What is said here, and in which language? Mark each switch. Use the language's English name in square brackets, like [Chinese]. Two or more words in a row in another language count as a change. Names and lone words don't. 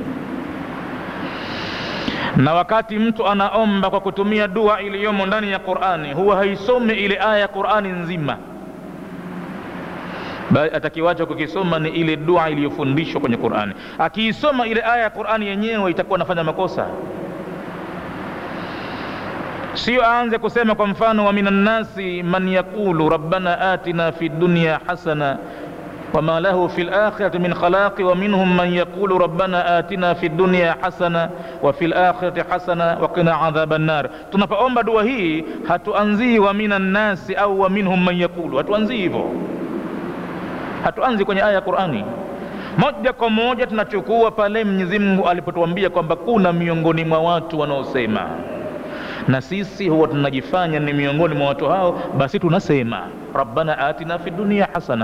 [Swahili] Na wakati mtu anaomba kwa kutumia dua iliyomo ndani ya Qur'ani, huwa haisomi ile aya ya Qur'ani nzima, bali atakiwacha kukisoma ni ile dua iliyofundishwa kwenye Qur'ani. Akiisoma ile aya ya Qur'ani yenyewe itakuwa anafanya makosa. Sio aanze kusema kwa mfano, [Arabic] ومن الناس من يقول ربنا آتنا في الدنيا حسنة وما له في الآخرة من خلاق ومنهم من يقول ربنا آتنا في الدنيا حسنة وفي الآخرة حسنة وقنا عذاب النار. [Swahili] Tunapoomba dua hii hatuanzii [Arabic] ومن الناس [Swahili] au [Arabic] ومنهم من يقول, [Swahili] hatuanzii hivyo, hatuanzi kwenye aya ya Qur'ani. Moja kwa moja tunachukua pale Mwenyezi Mungu alipotuambia kwamba kuna miongoni mwa watu wanaosema, na sisi huwa tunajifanya ni miongoni mwa watu hao, basi tunasema [Arabic] ربنا آتنا في الدنيا حسنة.